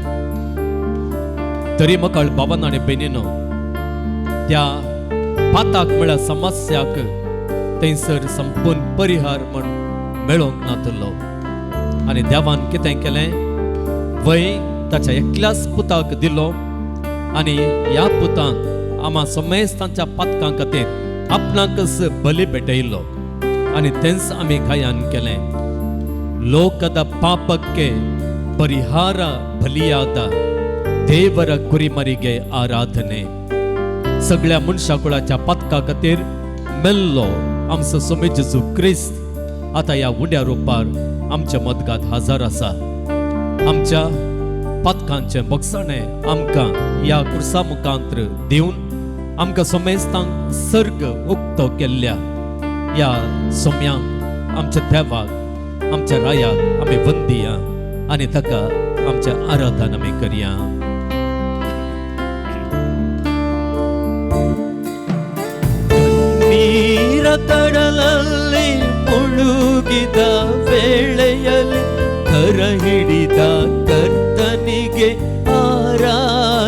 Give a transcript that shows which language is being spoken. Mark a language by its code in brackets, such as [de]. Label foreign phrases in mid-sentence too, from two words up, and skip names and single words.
[kok] तरी मोगल बाबांनो आनी बहिणीनो, त्या पाताक म्हळ्यार समस्याक थंयसर संपूर्ण परिहार म्हण मेळोंक नातलो. आनी देवान कितें केलें, वय ताच्या एकल्याच पुताक दिलो. आनी ह्या पुतान आमा समेस्तांच्या पातकां खातीर आपणाकच बली भेटयलो. आनी तेंच आमी गायन केलें, [kn] ಲೋಕದ ಪಾಪಕ್ಕೆ ಪರಿಹಾರ ಬಲಿಯಾದ ದೇವರ ಕುರಿಮರಿಗೆ आराधने. [kok] सगळ्या मनशाकुळाच्या पातका खातीर मेल्लो आमचो स्वामी जेजू क्रिस्त आता ह्या उड्या रुपार आमच्या मदगांत हजर आसा. आमच्या पातकांचे बगसाणे आमकां ह्या कुर्सा मुखांत्र दिवन आमकां समेस्तांक सर्ग उक्तो केल्ल्या ह्या सोम्यांक, आमच्या देवाक, आमच्या रायाक आमी वंदिया आनी ताका आमच्या आराधन आमी करया. [kn] ನೀರ ಕಡಲಲ್ಲಿ ಮುಳುಗಿದ ವೇಳೆಯಲ್ಲಿ ಕರ ಹಿಡಿದ ಕರ್ತನಿಗೆ ಆರಾಧನೆ.